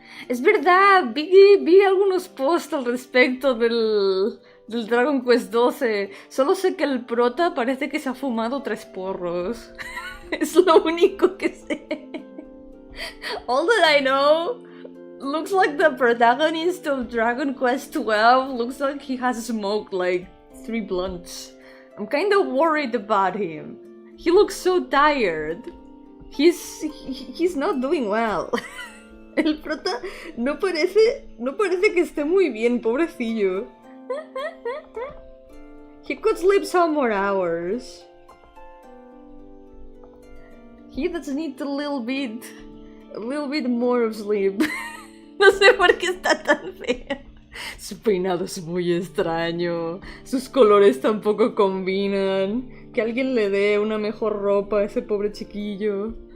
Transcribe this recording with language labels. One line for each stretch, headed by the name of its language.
Spanish: Es verdad, vi algunos posts al respecto del Dragon Quest 12. Solo sé que el prota parece que se ha fumado 3 porros. Es lo único que sé.
English: All that I know looks like the protagonist of Dragon Quest 12 looks like he has smoked like 3 blunts. I'm kind of worried about him. He looks so tired. He's not doing well.
Spanish: El prota no parece que esté muy bien, pobrecillo.
English: He could sleep some more hours. He does need a little bit more of sleep.
Spanish: No sé por qué está tan feo. Su peinado es muy extraño. Sus colores tampoco combinan. Que alguien le dé una mejor ropa a ese pobre chiquillo.